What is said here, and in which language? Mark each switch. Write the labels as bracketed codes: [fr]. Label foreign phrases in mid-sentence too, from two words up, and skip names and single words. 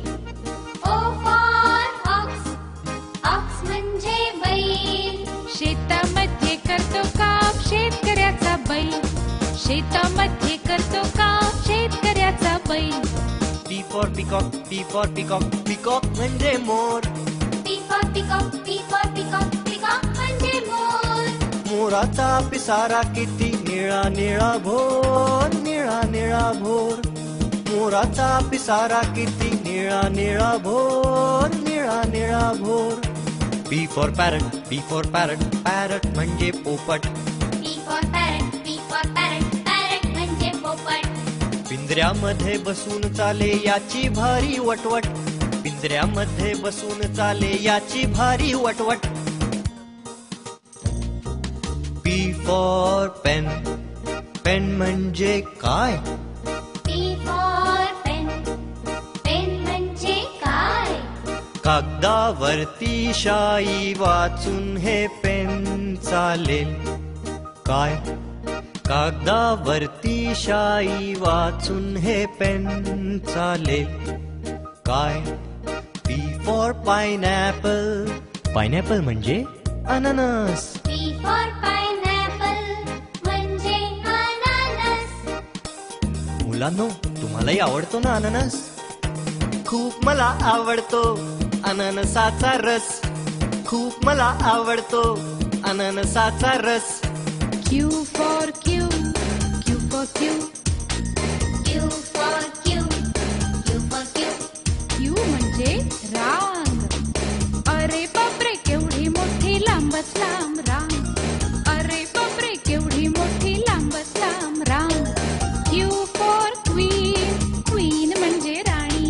[en] O for ox, ox [mr] म्हणजे बैल. शेतामध्ये करतो काम शेतकऱ्याचा बैल. शेतामध्ये करतो काम शेतकऱ्याचा बैल. [en] P for peacock, P for peacock, peacock [mr] म्हणजे मोर. [en] P for peacock, P for peacock, peacock [mr] म्हणजे मोर. मोराचा पिसारा किती निळा निळा भोर. निळा निळा भोर. मोराचा पिसारा किती निळा निळा भोर. निळा निळा भोर. [en] P for parrot, P for parrot, parrot [mr] म्हणजे पोपट. [en] P for parrot, P for parrot, parrot [mr] म्हणजे पोपट. पिंजऱ्यामध्ये बसून चाले याची भारी वटवट. पिंजऱ्यामध्ये बसून चाले याची भारी वटवट. [en] P for pen, पेन [mr] म्हणजे काय. [en] P for pen, pen [mr] म्हणजे काय. कागदावरती शाई वाचून हे पेन चालेल काय. कागदावरती शाई वाचून हे पेन चालेल काय. [en] P for pineapple, pineapple [mr] म्हणजे अननस. [en] P for pineapple [mr] म्हणजे अननस. मुलांनो, तुम्हालाही आवडतो ना अननस. खूप मला आवडतो अननसाचा रस. खूप मला आवडतो अननसाचा रस. [en] Q for Q, Q for Q. Q for Q, Q for Q. [mr] Q म्हणजे रांग. अरे बापरे केवढी मोठी लांबच लांब रांग. अरे बापरे केवढी मोठी लांबच लांब रांग. [en] Q for Queen, Queen [mr] म्हणजे राणी.